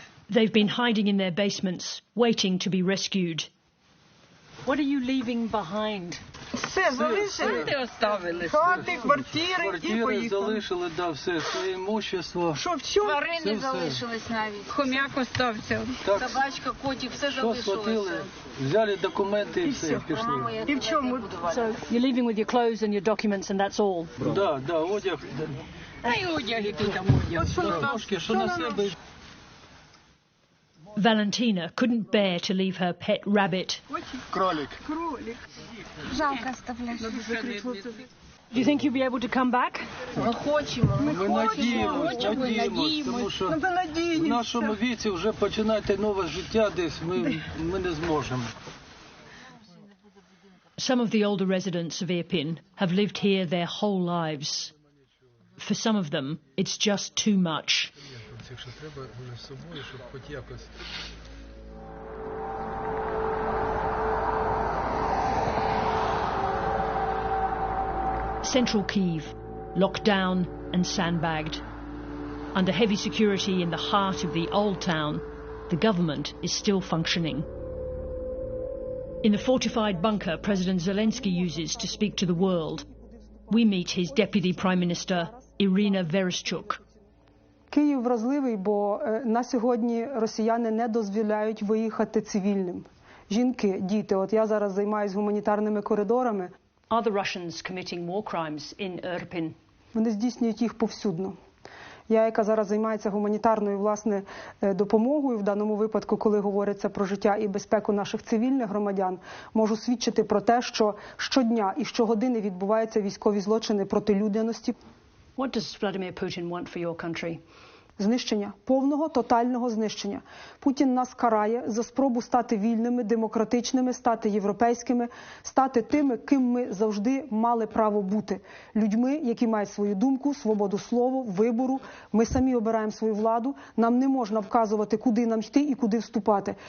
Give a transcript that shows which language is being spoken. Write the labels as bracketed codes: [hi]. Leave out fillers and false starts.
[en] They've been hiding in their basements, waiting to be rescued. What are you leaving behind? [uk] Все залишили. Хати, квартири і поїхали. Залишили, да, все, своє імущество. Що в чому? Тварини залишились навіть. Хом'як остався. Собачка, котик, все залишилося. Що схватили, взяли документи і все, пішли. І в чому? [en] So you're leaving with your clothes and your documents and that's all? [uk] Да, да, одяг. Та й одяг, який там одяг. Що на себе. [en] Valentina couldn't bear to leave her pet rabbit. [uk] Кролик. [ru] Жалко оставлять. [en] Do you think you'll be able to come back? [uk] Ми хочемо. Ми надіємось, тому що в нашому віці вже починати нове життя десь ми не зможемо. [en] Some of the older residents of Irpin have lived here their whole lives. For some of them, it's just too much. [uk] Якщо треба з собою, щоб хоч якось. [en] Central Kyiv, locked down and sandbagged. Under heavy security in the heart of the old town, the government is still functioning. In the fortified bunker President Zelensky uses to speak to the world, we meet his Deputy Prime Minister, Irina Vereshchuk. [uk] Київ вразливий, бо на сьогодні росіяни не дозволяють виїхати цивільним. Жінки, діти, от я зараз займаюся гуманітарними коридорами. [en] Are the Russians committing war crimes in Irpin? [uk] Вони здійснюють їх повсюдно. Я, яка зараз займається гуманітарною, власне, допомогою, в даному випадку, коли говориться про життя і безпеку наших цивільних громадян, можу свідчити про те, що щодня і щогодини відбуваються військові злочини проти людяності. [en] What does Vladimir Putin want for your country? [uk] Знищення, повного, тотального знищення. Путін нас карає за спробу стати вільними, демократичними, стати європейськими, стати тими, ким ми завжди мали право бути. Людьми, які мають свою думку, свободу слова, вибору. Ми самі обираємо свою владу. Нам не можна вказувати, куди нам йти і куди вступати.